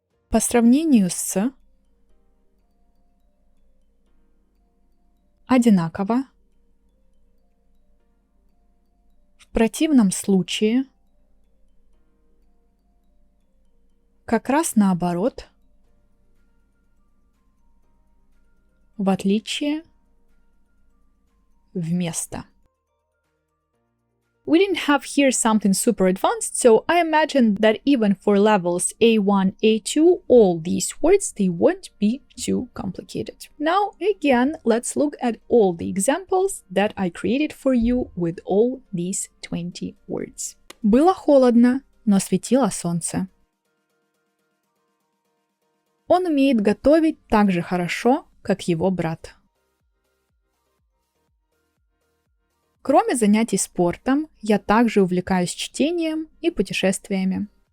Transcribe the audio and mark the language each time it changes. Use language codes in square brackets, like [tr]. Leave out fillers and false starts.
[ru] по сравнению с, одинаково, в противном случае, как раз наоборот, в отличие, вместо. [en] We didn't have here something super advanced, so I imagine that even for levels A1, A2, all these words, they won't be too complicated. Now, again, let's look at all the examples that I created for you with all these 20 words. [ru] Было холодно, но светило солнце. Он умеет готовить так же хорошо, как его брат. Кроме занятий спортом, я также увлекаюсь чтением и путешествиями.